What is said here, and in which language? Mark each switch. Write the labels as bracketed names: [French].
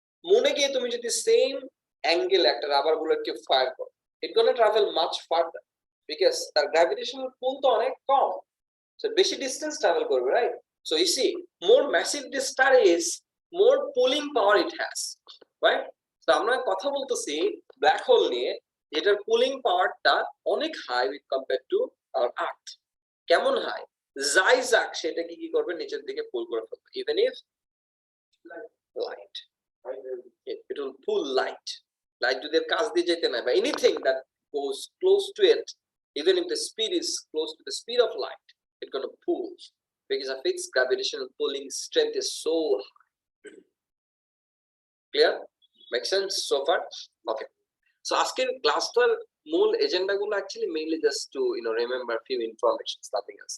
[Bangla] মনে গিয়ে তুমি যদি সেম অ্যাঙ্গেল একটা রাবার বুলেটকে ফায়ার করো, [English] it gonna travel much farther, [Bangla] বিকজ তার গ্র্যাভিটেশনাল পুল তো অনেক কম, সো বেশি ডিস্টেন্স ট্রাভেল করবে, right? [English] So you see, more massive this star is, more pulling power it has, right? [Bangla] তো আমরা কথা বলতেছি ব্ল্যাক হোল নিয়ে, যেটার পুলিং পাওয়ারটা অনেক high with compare to our আর্থ। কেমন হাই? যাই যাক সেটাকে কি করবে, নিচের দিকে পুল করে ফেলবে, [English] even if light, it will pull light [Bangla] যদি এর কাছ দিয়ে যেতে না, বা [English] anything that goes close to it, even if the speed is close to the speed of light, it's going to pull because of its gravitational pulling strength is so high. Clear? Make sense so far? Okay. [Bangla] So আজকের ক্লাসটার মূল agenda গুলো actually mainly just to remember few informations, nothing else.